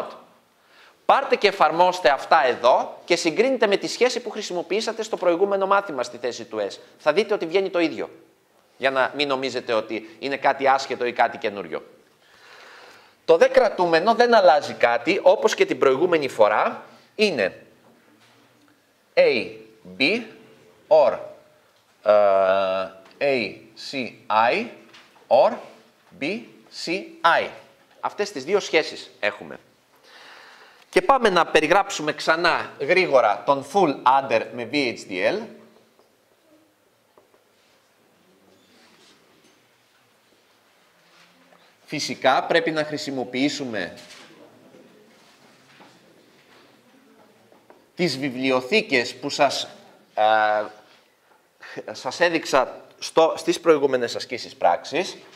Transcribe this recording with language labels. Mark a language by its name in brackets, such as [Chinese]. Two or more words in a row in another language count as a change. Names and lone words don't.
[Greek] Πάρτε και εφαρμόστε αυτά εδώ και συγκρίνετε με τη σχέση που χρησιμοποιήσατε στο προηγούμενο μάθημα στη θέση του S. Θα δείτε ότι βγαίνει το ίδιο. Για να μην νομίζετε ότι είναι κάτι άσχετο ή κάτι καινούριο. Το δε κρατούμενο δεν αλλάζει κάτι, όπως και την προηγούμενη φορά, είναι A, B, or A, C, I, or B, C, I. Αυτές τις δύο σχέσεις έχουμε. Και πάμε να περιγράψουμε ξανά γρήγορα τον [English] full adder [Greek] με VHDL. Φυσικά πρέπει να χρησιμοποιήσουμε τις βιβλιοθήκες που σας έδειξα στις προηγούμενες ασκήσεις πράξης.